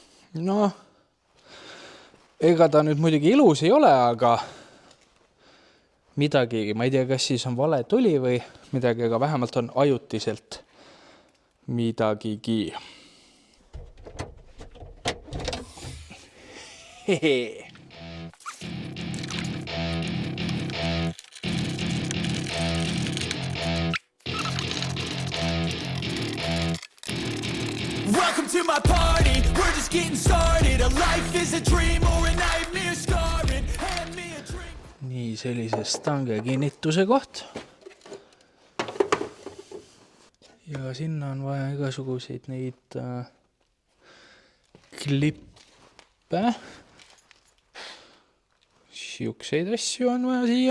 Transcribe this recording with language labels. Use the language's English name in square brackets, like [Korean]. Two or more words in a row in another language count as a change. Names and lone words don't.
[Estonian] No, ega ta nüüd muidugi ilus ei ole, aga midagi, ma ei tea, kas siis on vale tuli või midagi, aga vähemalt on ajutiselt midagigi. Hehe. [English] Welcome to my party, we're just getting started. A life is a dream or a nightmare scarring. Hand me a drink. [Estonian] Nii, sellise stange kinnituse koht. Ja sinna on vaja igasuguseid neid klippe. Siukseid asju on vaja siia.